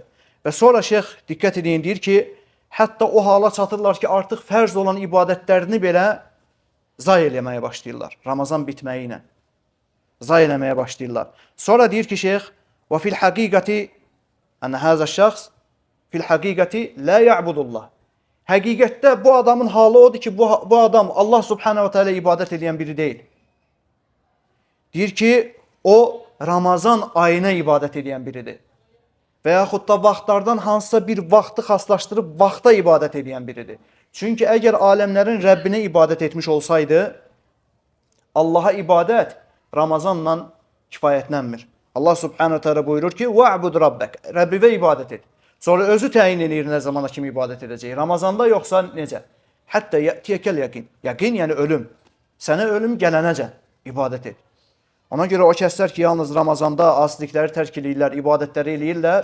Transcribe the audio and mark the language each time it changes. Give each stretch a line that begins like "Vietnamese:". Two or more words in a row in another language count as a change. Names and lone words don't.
Azerbaijani: Və sonra şeyx diqqət edin, deyir ki, hətta o hala çatırlar ki, artıq fərz olan ibadətlərini belə zay eləməyə başlayırlar. Ramazan bitməyi ilə. Zay eləməyə başlayırlar. Sonra deyir ki, şeyx, və
Arabic: في الحقيقة إنه هذا الشخص في الحقيقة لا يعبد الله.
Azerbaijani: Həqiqətdə bu adamın halı odur ki, bu adam Allah
Arabic: سبحانه وتعالى
Azerbaijani: ibadət edən biri deyil. Deyir ki, o Ramazan ayına ibadət edən biridir. Və yaxud da vaxtlardan hansısa bir vaxtı xaslaşdırıb vaxta ibadət edən biridir. Çünki əgər aləmlərin Rəbbinə ibadət etmiş olsaydı, Allaha ibadət Ramazanla kifayətlənmir. Allah
Arabic: سبحانه تعالى
Azerbaijani: buyurur ki,
Arabic: وَعْبُدْ رَبَّكَ
Azerbaijani: Rəbbivə ibadət et. Sonra özü təyin edir nə zamana kimi ibadət edəcək. Ramazanda yoxsa necə? Hətta
Arabic: يأتيك اليقين.
Azerbaijani: Yəqin yəni ölüm. Sənə ölüm gələnəcə ibadət et. Ona görə o kəslər ki, yalnız Ramazanda asilikləri tərk edirlər, ibadətləri eləyirlər.